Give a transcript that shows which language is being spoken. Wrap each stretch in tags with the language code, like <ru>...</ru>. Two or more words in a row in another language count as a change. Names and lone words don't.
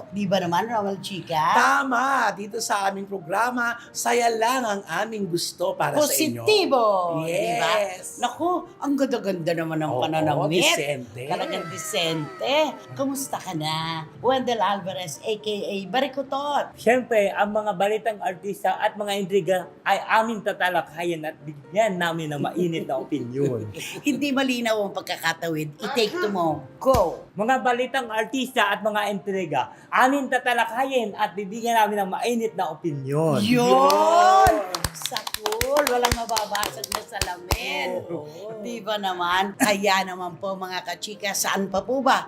<tl>Di ba naman, Romel Chika? Tama! Dito sa aming programa, saya lang ang aming gusto para sa inyo. Positibo! Yes! Diba? Naku, ang ganda-ganda naman ng Oo, pananamit. disente. Talagang disente. Kumusta ka na? Wendell Alvarez, a.k.a. Barikutot. Siyempre, ang mga balitang artista at mga intriga ay aming tatalakayan at bigyan namin ng mainit na opinyon. Hindi malinaw ang pagkakatawid. I-take to mo. Go! Mga balitang artista at mga intriga, aming tatalakayin at bibigyan namin ng mainit na opinyon. Yun! Sakul! Walang mababasag na salamin. Oo. Di ba naman? Kaya naman po mga kachika, saan pa po ba?</tl>